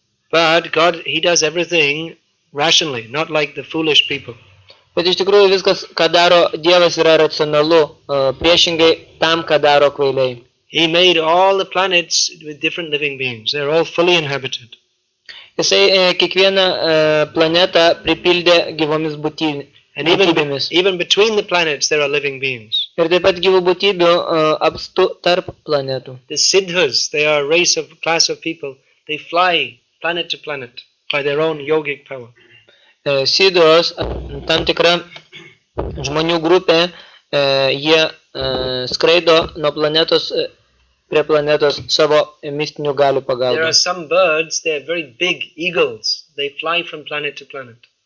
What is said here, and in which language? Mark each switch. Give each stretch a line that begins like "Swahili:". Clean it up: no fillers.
English: But God, he does everything rationally, not like the foolish people.
Lithuanian: Bet iš tikrųjų viskas, ką daro Dievas, yra racionalu, priešingai tam, ką daro kvailiai.
English: He made all the planets with different living beings. They're all fully inhabited.
Lithuanian: Jisai kiekvieną planetą pripildė gyvomis būtybėmis.
English: And even between the planets there are living beings.
Lithuanian: Ir taip pat gyvų būtybių apstu tarp planetų.
English: The Siddhas, they are a class of people. They fly planet to planet by their own yogic power.
Lithuanian: Siddhos, tam tikra žmonių grupė, jie skraido nuo planetos prie planetos savo mistinių galių pagalba.
English: There are some birds, they are very big eagles. They fly from planet to planet.